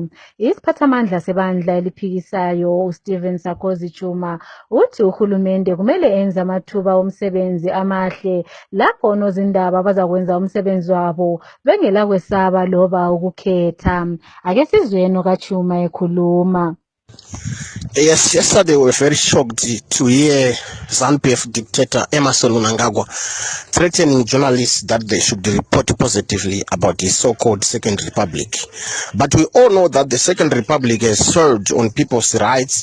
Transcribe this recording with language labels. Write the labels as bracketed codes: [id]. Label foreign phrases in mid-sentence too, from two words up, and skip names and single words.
[nd] Isiphathamandla sebandla eliphikisayo uStephen Sarkozy Chuma uthi uhulumende kumele enze amathuba omsebenzi amahle lapho onozindaba bazakwenza umsebenzi wabo bengela kwesaba loba ukukhetha. Ake sizweno kaChuma ekhuluma. [en] Yes, yesterday we were very shocked to hear ZANU-PF dictator Emmerson Mnangagwa threatening journalists that they should report positively about the so-called Second Republic. But we all know that the Second Republic has sold on people's rights.